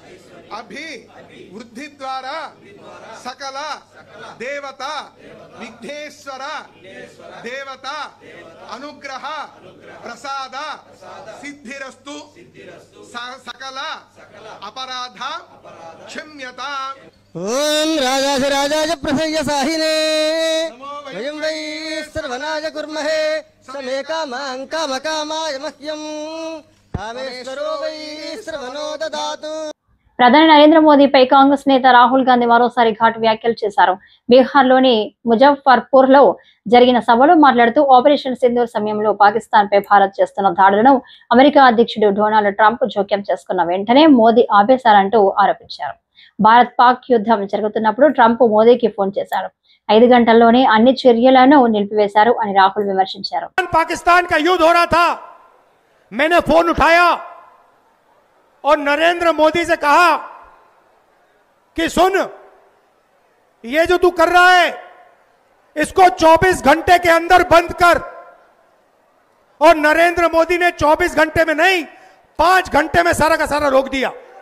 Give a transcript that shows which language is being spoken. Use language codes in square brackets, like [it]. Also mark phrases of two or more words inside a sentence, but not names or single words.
[sa] अभिवृद्धि द्वारा सकल देवता विघ्नेश्वर देवता अनुग्रह प्रसाद सिद्धिरस्तु सकल अपराध क्षम्यता। ओम राजाधिराजाय प्रसह्य साहिने वयं वै सर्वनाय कुर्महे समे कामां कामकामाय मह्यं कामेश्वरो वै सर्वनो ददातु। [te] ప్రధాని నరేంద్ర మోదీపై కాంగ్రెస్ నేత రాహుల్ గాంధీ మరోసారి ఘాటు వ్యాఖ్యలు చేశారు. బీహార్లోని ముజఫర్పూర్ లో జరిగిన సభలో మాట్లాడుతూ ఆపరేషన్ సింధూర్ సమయంలో పాకిస్తాన్ పై భారత్ చేస్తున్న దాడులను అమెరికా అధ్యక్షుడు డొనాల్డ్ ట్రంప్ జోక్యం చేసుకున్న వెంటనే మోదీ ఆపేశారంటూ ఆరోపించారు. భారత్ పాక్ యుద్ధం జరుగుతున్నప్పుడు ట్రంప్ మోదీకి ఫోన్ చేశారు. 5 గంటల్లోనే అన్ని చర్యలను నిలిపివేశారు అని రాహుల్ విమర్శించారు. [hi] पाकिस्तान का युद्ध हो रहा था, मैंने फोन उठाया और नरेंद्र मोदी से कहा कि सुन, ये जो तू कर रहा है इसको 24 घंटे के अंदर बंद कर। और नरेंद्र मोदी ने 24 घंटे में नहीं 5 घंटे में सारा का सारा रोक दिया।